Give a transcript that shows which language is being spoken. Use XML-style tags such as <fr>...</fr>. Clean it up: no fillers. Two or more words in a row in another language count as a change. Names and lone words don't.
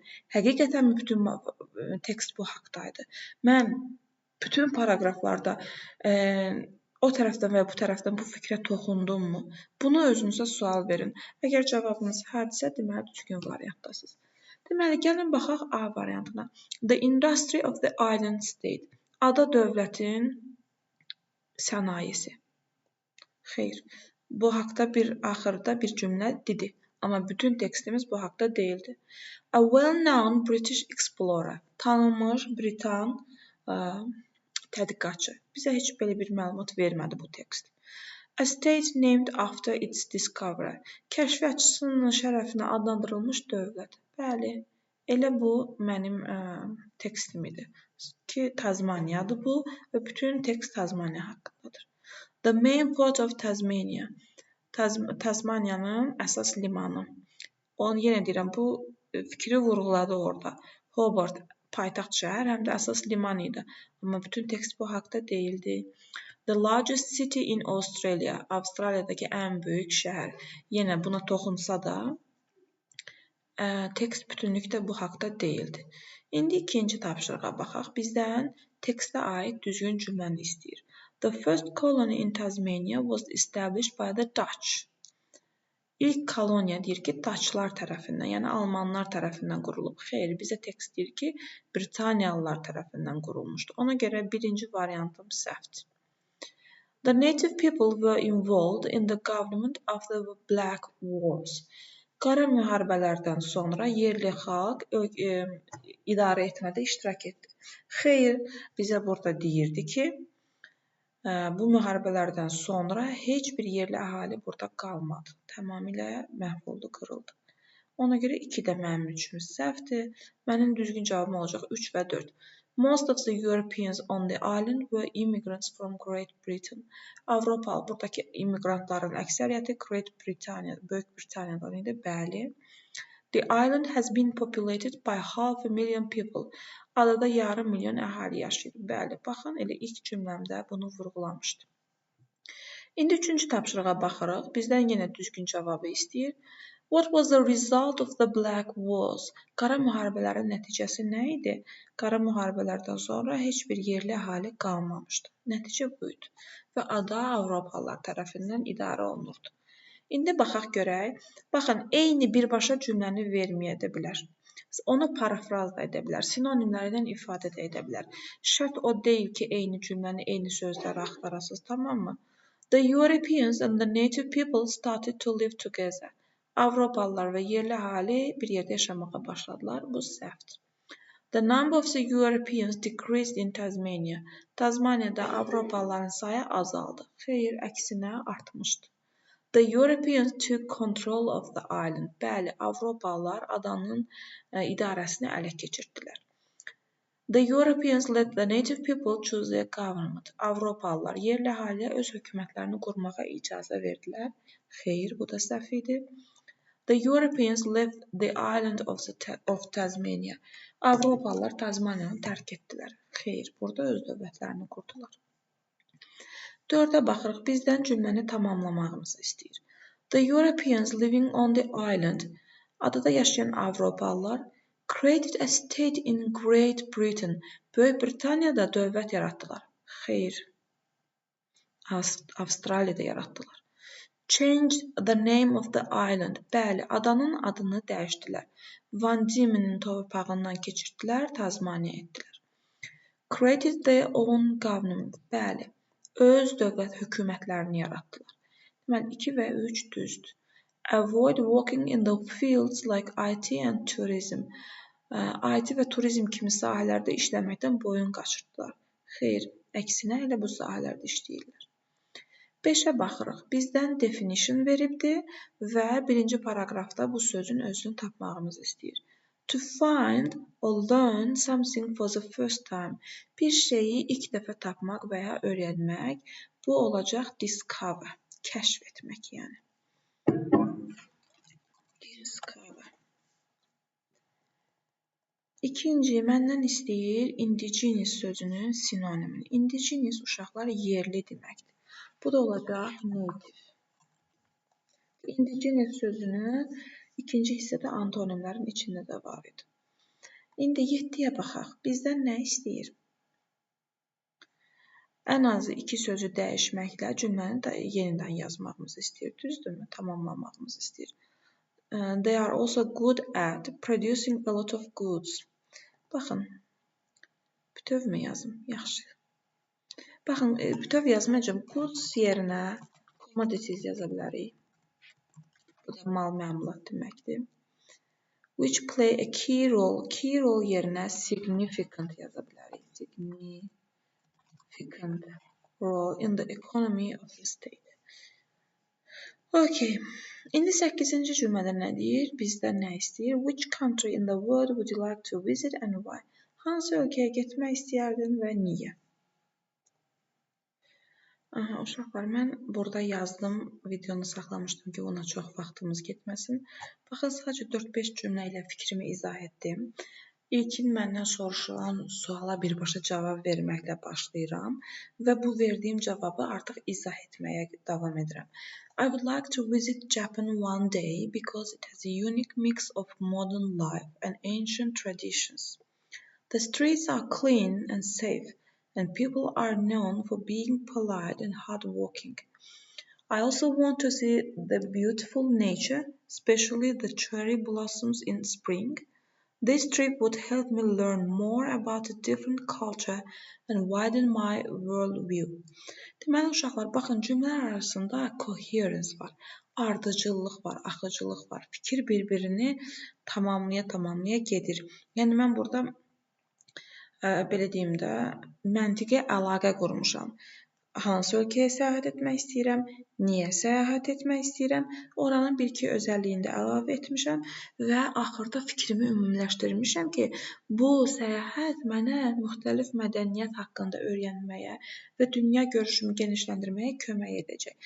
<az>Həqiqətən bütün tekst bu haqdaydı. Mən bütün paraqraflarda o tərəfdən və ya bu tərəfdən bu fikrə toxundummu? Bunu özünüzə sual verin. Əgər cavabınız hərdirsə, deməli düzgün variantdasınız. Deməli, gəlin baxaq A variantına.</az> <en>The industry of the island state.</en> <az>Ada dövlətin sənayesi. Xeyr, bu haqda axırda bir cümlə dedi. Amma bütün tekstimiz bu haqda deyildi.</az> <en>A well-known British explorer.</en> <az>Tanınmış Britan tədqiqatçı. Bizə heç belə bir məlumat vermədi bu tekst.</az> <en>A state named after its discoverer.</en> <az>Kəşfiyyatçısının şərəfinə adlandırılmış dövlət. Bəli, elə bu mənim tekstim idi ki, Tasmaniyadır bu və bütün tekst Tasmaniya haqqındadır.</az> <en>The main port of Tasmania.</en> <az>Tasmaniyanın əsas limanı. Onu yenə deyirəm, bu fikri vurğuladı orada. Hobart paytaxt şəhər, həm də əsas liman idi. Amma bütün tekst bu haqda deyildi.</az> <en>The largest city in Australia.</en> <az>Avstraliyadakı ən böyük şəhər. Yenə buna toxunsa da tekst bütünlükdə bu haqda deyildi. İndi ikinci tapşırığa baxaq. Bizdən tekstə aid düzgün cümləni istəyir.</az> <en>The first colony in Tasmania was established by the Dutch.</en> <az>İlk koloniya deyir ki, Taçlar tərəfindən, yəni Almanlar tərəfindən qurulub. Xeyr, bizə tekst deyir ki, Britaniyalılar tərəfindən qurulmuşdur. Ona görə birinci variantım səhvdir.</az> <en>The native people were involved in the government of the Black Wars.</en> <az>Qara müharibələrdən sonra yerli xalq idarə etmədə iştirak etdi. Xeyr, bizə burada deyirdi ki, bu müharibələrdən sonra heç bir yerli əhali burada qalmadı. Tamamilə məhv oldu, qırıldı. Ona görə 2 də mənim üçün səhvdir. Mənim düzgün cavabım olacaq 3 və 4.</az> <en>Most of the Europeans on the island were immigrants from Great Britain.</en> <az>Avropalı, buradakı immigrantların əksəriyyəti</az> <en>Great Britannia,</en> <az>Böyük Britaniyadan idi. Bəli.</az> <en>The island has been populated by 500,000 people.</en> <az>Adada yarım milyon əhali yaşayır. Bəli, baxın, elə ilk cümləmdə bunu vurğulamışdım. İndi üçüncü tapşırığa baxırıq. Bizdən yenə düzgün cavabı istəyir.</az> <en>What was the result of the Black Wars?</en> <az>Qara müharibələrin nəticəsi nə idi? Qara müharibələrdən sonra heç bir yerli əhali qalmamışdı. Nəticə bu idi. Və ada Avropalılar tərəfindən idarə olunurdu. İndi baxaq görək. Baxın, eyni birbaşa cümləni verməyə də bilər. Onu parafraz da edə bilər. Sinonimlərlə ifadə də edə bilər. Şərt o deyil ki, eyni cümləni, eyni sözləri axtarasınız, tamammı?</az> <en>The Europeans and the native people started to live together.</en> <az>Avropalılar və yerli əhali bir yerdə yaşamağa başladılar. Bu səhvdir.</az> <en>The number of the Europeans decreased in Tasmania.</en> <az>Tasmaniyada Avropalıların sayı azaldı. Xeyr, əksinə artmışdı.</az> <en>The Europeans took control of the island.</en> <az>Bəli, Avropalılar adanın idarəsini ələ keçirdilər.</az> <en>The Europeans let the native people choose their government.</en> <az>Avropalılar yerli əhaliyə öz hökumətlərini qurmağa icazə verdilər. Xeyr, bu da səhv idi.</az> <en>The Europeans left the island of Tasmania.</en> <az>Avropalılar Tasmaniyanı tərk etdilər. Xeyr, burada öz dövlətlərini qurdular. 4-ə baxırıq. Bizdən cümləni tamamlamağımızı istəyir.</az> <en>The Europeans living on the island,</en> <az>adada yaşayan Avropalılar,</az> <en>created a state in Great Britain.</en> <az>Böyük Britaniyada dövlət yaratdılar. Xeyr, Avstraliyada yaratdılar.</az> <en>Changed the name of the island.</en> <az>Bəli, adanın adını dəyişdilər. Van Diemen'in torpağından keçirdilər, Tasmaniya etdilər.</az> <en>Created their own government.</en> <az>Bəli, öz dövlət hökumətlərini yaratdılar. Deməli, 2 və 3 düzdür.</az> <en>Avoid working in the fields like IT and tourism.</en> <az>IT və turizm kimi sahələrdə işləməkdən boyun qaçırtdılar. Xeyr, əksinə elə bu sahələrdə işləyirlər. 5-ə baxırıq. Bizdən definition veribdir və birinci paraqrafda bu sözün özünü tapmağımızı istəyir.</az> <en>To find or learn something for the first time.</en> <az>Bir şeyi ilk dəfə tapmaq və ya öyrənmək, bu olacaq discover, kəşf etmək yəni.</az> <en>Discover.</en> <az>İkinci, məndən istəyir indigenous sözünün sinonimini. Indigenous uşaqlar yerli deməkdir. Bu da olacaq native. Indigenous sözünün ikinci hissədə antonimlərin içində də var idi. İndi 7-yə baxaq. Bizdən nə istəyir? Ən azı 2 sözü dəyişməklə cümləni yenidən yazmağımızı istəyir. Düzdürmü? Tamamlamağımızı istəyir.</az> <en>They are also good at producing a lot of goods.</en> <az>Baxın, bütövmü yazım? Yaxşı. Baxın, bütöv yazmayacağım. Goods yerinə commodities yaza bilərik. Bu da mal məmulat deməkdir.</az> <en>Which play a key role. Key role</en> <az>yerinə significant yaza bilərik.</az> <en>Significant role in the economy of the state. Okay.</en> <az>İndi 8-ci cümlədə nə deyir? Bizdən nə istəyir?</az> <en>Which country in the world would you like to visit and why?</en> <az>Hansı ölkəyə getmək istəyərdin və niyə? Aha, uşaqlar, mən burada yazdım, videonu saxlamışdım ki, ona çox vaxtımız getməsin. Baxın, sadəcə 4-5 cümlə ilə fikrimi izah etdim. İlkin məndən soruşulan suala birbaşa cavab verməklə başlayıram və bu verdiyim cavabı artıq izah etməyə davam edirəm.</az> <en>I would like to visit Japan one day because it has a unique mix of modern life and ancient traditions. The streets are clean and safe. And people are known for being polite and hardworking. I also want to see the beautiful nature, especially the cherry blossoms in spring. This trip would help me learn more about a different culture and widen my worldview.</en> <az>Deməli uşaqlar, baxın cümlələr arasında coherence var, ardıcıllıq var, axıcılıq var. Fikir bir-birini tamamlaya gedir. Yəni mən burada belə deyim də, məntiqi əlaqə qurmuşam. Hansı ölkəyə səyahət etmək istəyirəm, niyə səyahət etmək istəyirəm, oranın bir-iki özəlliyini də əlavə etmişəm və axırda fikrimi ümumiləşdirmişəm ki, bu səyahət mənə müxtəlif mədəniyyət haqqında öyrənməyə və dünya görüşümü genişləndirməyə kömək edəcək.</az>